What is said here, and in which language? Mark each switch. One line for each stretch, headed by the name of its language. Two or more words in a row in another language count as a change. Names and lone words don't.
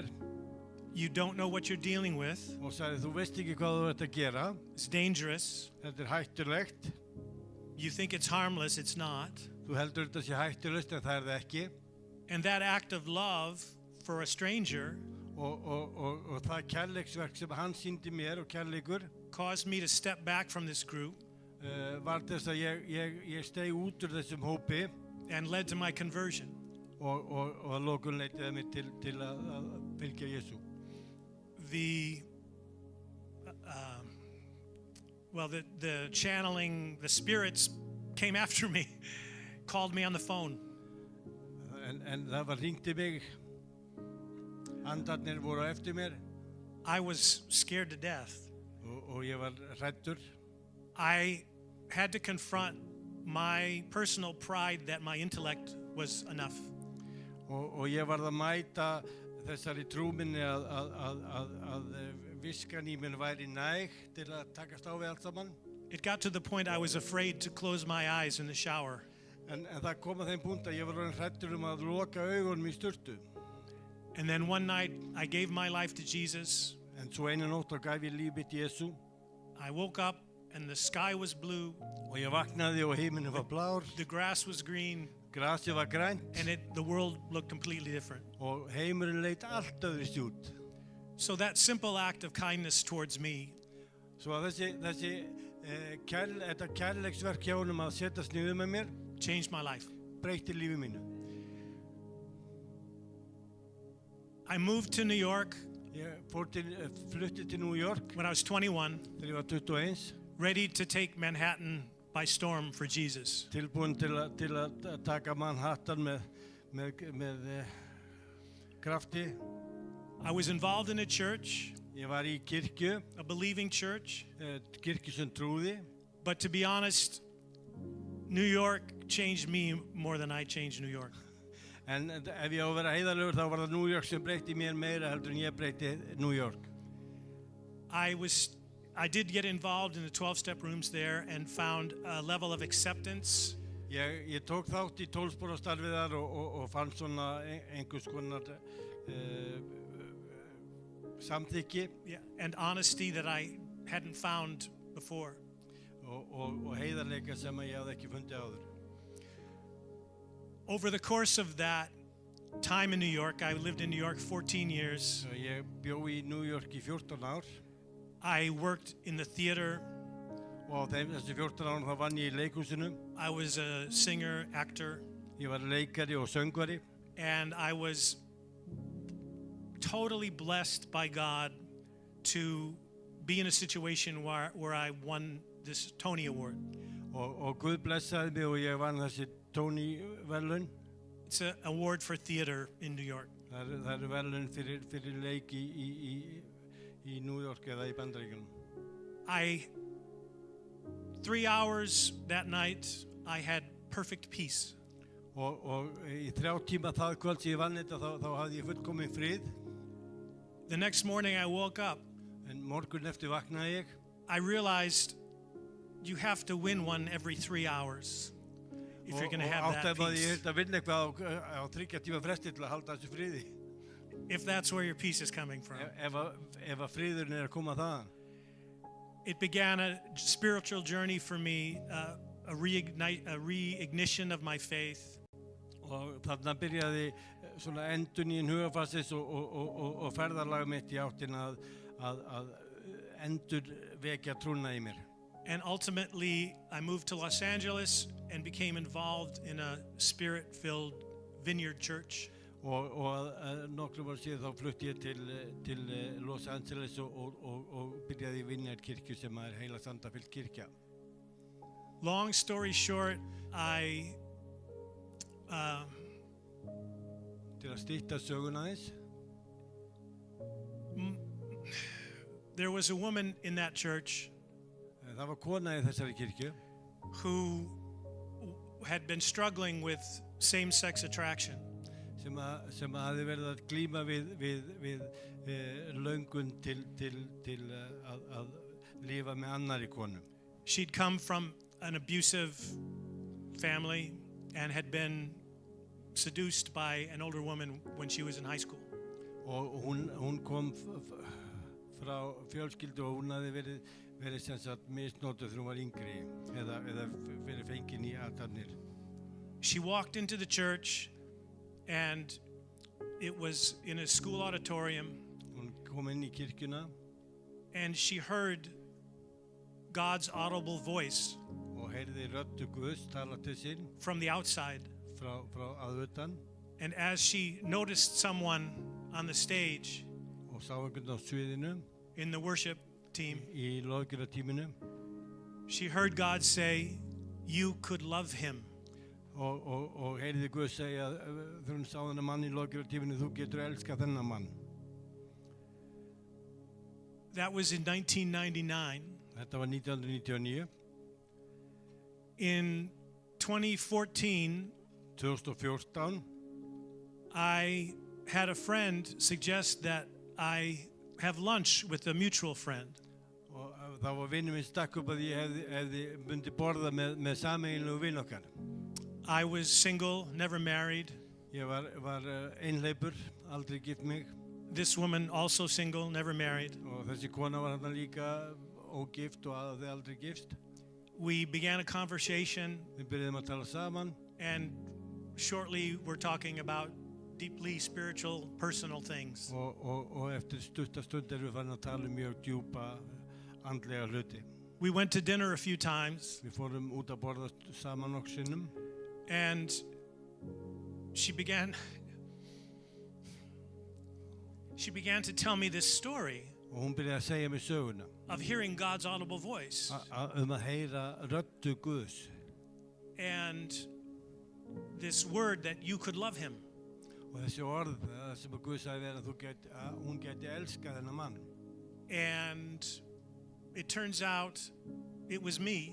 English: You don't know what you're dealing with.
Icelandic: Og sagði, þú veist ekki hvað þú ert að gera.
English: It's dangerous.
Icelandic: Þetta hættulegt.
English: You think it's harmless, it's not.
Icelandic: Þú heldur þetta sé hættulegt en það það ekki.
English: And that act of love for a stranger
Icelandic: og það kærleiksverk sem hann sýndi mér og kærleikur
English: caused me to step back from this group.
Icelandic: Var þess að ég steig út úr þessum hópi.
English: And led to my conversion.
Icelandic: Og að lokum leitaði mig til að fylgja Jesú.
English: The channeling, the spirits came after me, called me on the phone.
Icelandic: En það var hringt í mig. Andarnir voru eftir mér.
English: I was scared to death.
Icelandic: Og ég var hræddur.
English: I had to confront my personal pride that my intellect was enough.
Icelandic: Og ég varð að mæta þessari trú minni að viskan í minn væri næg til að takast á við allt saman.
English: It got to the point I was afraid to close my eyes in the shower.
Icelandic: En það kom að þeim punkt að ég var hræddur að loka augunum í sturtu.
English: And then one night I gave my life to Jesus.
Icelandic: En svo eina nótt þá gaf ég líf mitt Jesú
English: I woke up and the sky was blue,
Icelandic: og ég vaknaði og heiminn var blár,
English: the grass was green,
Icelandic: grasið var grænt
English: and the world looked completely different.
Icelandic: og heimurinn leit allt öðruvísi út.
English: So that simple act of kindness towards me
Icelandic: Svo að þetta kærleiksverk hjá honum að setjast niður með mér
English: changed my life.
Icelandic: breytti lífi mínu.
English: I moved to New York
Icelandic: Ég flutti til New York
English: when I was 21,
Icelandic: þegar ég var 21,
English: ready to take Manhattan by storm for Jesus.
Icelandic: tilbúinn til að taka Manhattan með krafti.
English: I was involved in a church,
Icelandic: Ég var í kirkju,
English: a believing church,
Icelandic: kirkju sem trúði,
English: but to be honest, New York changed me more than I changed New York.
Icelandic: en ef ég á að vera heiðarlegur þá var það New York sem breytti mér meira heldur en ég breytti New York.
English: I did get involved in the 12-step rooms there and found a level of acceptance
Icelandic: Ég tók þátt í 12-spora starfið þar og fann svona einhvers konar samþykki
English: and honesty that I hadn't found before.
Icelandic: og heiðarleika sem ég hafði ekki fundið áður.
English: Over the course of that time in New York, I lived in New York 14 years.
Icelandic: Svo ég bjó í New York í 14 ár
English: I worked in the theater.
Icelandic: og á þessi 14 árum þá vann ég í leikhúsinu.
English: I was a singer, actor,
Icelandic: Ég var leikari og söngvari
English: and I was totally blessed by God to be in a situation where I won this Tony Award.
Icelandic: og Guð blessaði mig og ég vann þessi Tony verðlaun.
English: It's an award for theater in New York.
Icelandic: Það eru verðlaun fyrir leik í New York eða í Bandaríkjunum.
English: 3 hours that night, I had perfect peace.
Icelandic: Og í 3 tíma það kvöld sem ég vann þetta þá hafði ég fullkominn frið.
English: The next morning I woke up,
Icelandic: En morgun eftir vaknaði ég
English: I realized you have to win one every 3 hours if you're going to have that
Icelandic: áttaði ég
English: peace.
Icelandic: að vinna eitthvað á 3 tíma fresti til að halda þessu friði.
English: If that's where your peace is coming from.
Icelandic: Ef að friðurinn að koma þaðan.
English: It began a spiritual journey for me, a reignition of my faith.
Icelandic: Og þarna byrjaði svona endurnýjun hugarfarsins og ferðalag mitt í áttina að endurvekja trúna í mér.
English: And ultimately, I moved to Los Angeles and became involved in a spirit-filled vineyard church.
Icelandic: Og nokkrum árum síðan þá flutti ég til Los Angeles og byrjaði í Vineyard kirkju sem er heila sandafyllt kirkja.
English: Long story short,
Icelandic: Til að stytta söguna aðeins.
English: there was a woman in that church
Icelandic: Það var kona í þessari kirkju
English: who had been struggling with same-sex attraction.
Icelandic: sem hafði verið að glíma við löngun til að lifa með annarri konu.
English: She'd come from an abusive family and had been seduced by an older woman when she was in high school.
Icelandic: Og hún kom frá fjölskyldu og hún hafði verið sem sagt misnotuð þegar hún var yngri eða verið fengin í athafnir.
English: She walked into the church and it was in a school auditorium.
Icelandic: Hún kom inn í kirkjuna
English: And she heard God's audible voice
Icelandic: og heyrði röddu Guðs tala til sín
English: from the outside.
Icelandic: frá að utan
English: And as she noticed someone on the stage
Icelandic: og sá einhvern á sviðinu
English: in the worship team,
Icelandic: í loðgjörðartíminu
English: she heard God say, "You could love him."
Icelandic: og heyrði Guð segja þegar hún sá þennan mann í loðgjörðartíminu, þú getur elskað þennan mann.
English: That was in 1999.
Icelandic: Þetta var 1999.
English: In 2014,
Icelandic: 2014
English: I had a friend suggest that I have lunch with a mutual friend.
Icelandic: og þá var vinur minn stakk upp að ég hefði myndi borða með sameiginlegu vin okkar.
English: I was single, never married.
Icelandic: Ég var einhleipur, aldrei gift mig
English: This woman, also single, never married.
Icelandic: og þessi kona var hérna líka ógift og þau aldrei gifst.
English: We began a conversation,
Icelandic: Við byrjuðum að tala saman
English: and shortly we're talking about deeply spiritual, personal things.
Icelandic: og eftir stuttastund erum við farin að tala mjög djúpa andlega hluti.
English: We went to dinner a few times,
Icelandic: Við fórum út að borða saman nokkuð sinnum
English: and she began to tell me this story
Icelandic: og hún byrjaði að segja mér söguna
English: of hearing God's audible voice.
Icelandic: að heyra röddu Guðs
English: And this word that you could love him.
Icelandic: og þessi orð sem að Guð sagði að hún geti elskað þennan mann.
English: And it turns out it was me